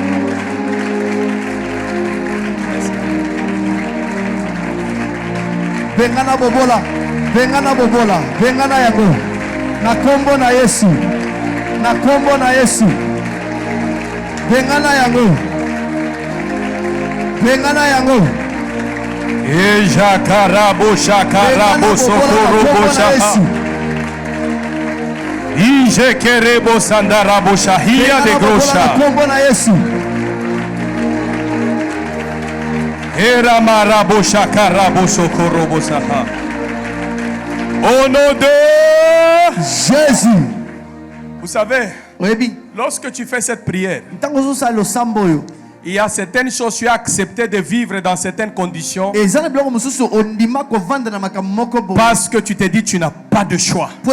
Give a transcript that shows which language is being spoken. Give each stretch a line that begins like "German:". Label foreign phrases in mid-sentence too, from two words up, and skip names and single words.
Lingala: Vengana bobola, vengana bobola, vengana yango. Na kombo na Yesu. Na kombo na Yesu. Vengana yango. Vengana yango. Ejakarabo shakarabo sokorobo shaka. Ijekerebo sandarabo shahia de grosha. Era marabo shakarabo sokorobo saha.
French: Au nom de Jésus. Vous savez, lorsque tu fais cette prière, il y a certaines choses que tu as accepté de vivre dans certaines conditions parce que tu te dis que tu n'as pas de choix.